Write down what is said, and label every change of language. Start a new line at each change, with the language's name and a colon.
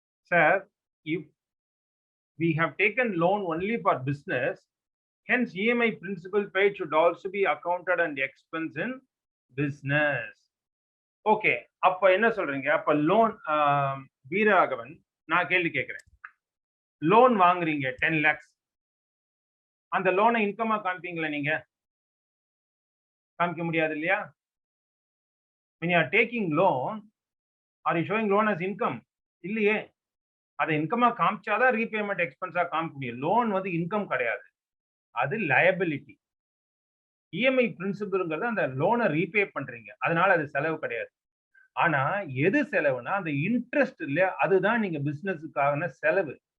English: Sir, if we have taken loan only for business, hence EMI principal paid should also be accounted and expense in business.
Tamil: Okay, அப்ப என்ன சொல்றீங்க? அப்ப loan Veeraraghavan, நான் கேள்வி கேட்கிறேன். Loan வாங்குறீங்க 10 lakhs. அந்த லோனை இன்கமா காமிப்பீங்களா? நீங்க காமிக்க முடியாது இல்லையா?
English: when you are taking loan, are you showing loan as income?
Tamil: இல்லையே. அதை இன்கமா காமிச்சாதான் ரீபேமெண்ட் எக்ஸ்பென்ஸா காமிக்க முடியும். லோன் வந்து இன்கம் கிடையாது, அது லயபிலிட்டி. இஎம்ஐ பிரின்சிபல்ங்கிறது அந்த லோனை ரீபே பண்றீங்க, அதனால அது செலவு கிடையாது. ஆனா எது செலவுனா அந்த இன்ட்ரெஸ்ட் இல்லையா, அதுதான் நீங்க பிசினஸுக்கான செலவு.